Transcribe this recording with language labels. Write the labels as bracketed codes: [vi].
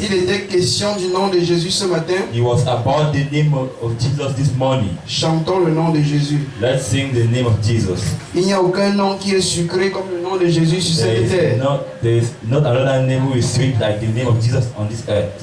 [fr] Il était question du nom de Jésus ce matin. [en] It was about the name of Jesus this morning. [fr] Chantons le nom de Jésus. [en] Let's sing the name of Jesus. [fr] Il n'y a aucun nom qui est sucré comme le nom de Jésus sur cette terre. [en] There is not another name who is sweet like the name of Jesus on this earth.